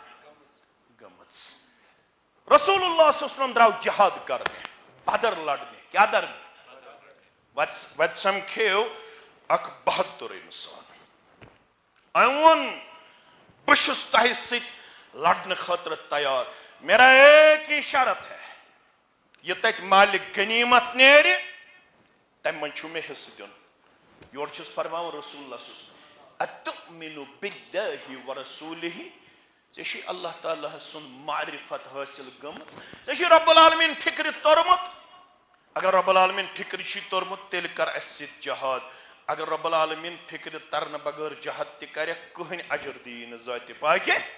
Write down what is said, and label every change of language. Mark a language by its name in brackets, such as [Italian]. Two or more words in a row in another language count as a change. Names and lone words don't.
[Kashmiri] گٔمٕژ رسول اللہ [Arabic] صلی اللہ علیہ وسلم [Kashmiri] درٛاو جہاد کرنہِ بدر لڑنہِ کیٛاہ درنہِ وتہِ سمکھیو اکھ بہادُر انسان أمۍ ووٚن بہٕ چھُس تۄہہِ سۭتۍ لڑنہٕ خٲطرٕ تیار [Urdu] میرا ایک ہی شرط ہے [Kashmiri] یہِ تتہِ مالِک غنیٖمت نیرِ تمہِ منٛز چھُ مےٚ حِصہٕ دیُن یورٕ چھُس فرماوان رسول اللہ [Arabic] صلی اللہ علیہ وسلم اتؤمنُ باللہ ورسولہ [Kashmiri] ژےٚ چھُے اللہ تعالیٰ سُنٛد معرفت حٲصِل گٔمٕژ ژےٚ چھُے رۄب العالمیٖن فِکرِ توٚرمُت اگر رۄب العالمیٖن فِکرِ چھُے توٚرمُت تیٚلہِ کر اَسہِ سۭتۍ جہاد اگر رۄب العالمیٖن فِکرِ ترنہٕ بغٲر جہاد تہِ کرٮ۪کھ کٕہٕنۍ اجر دِیی نہٕ ذاتِ پاکہِ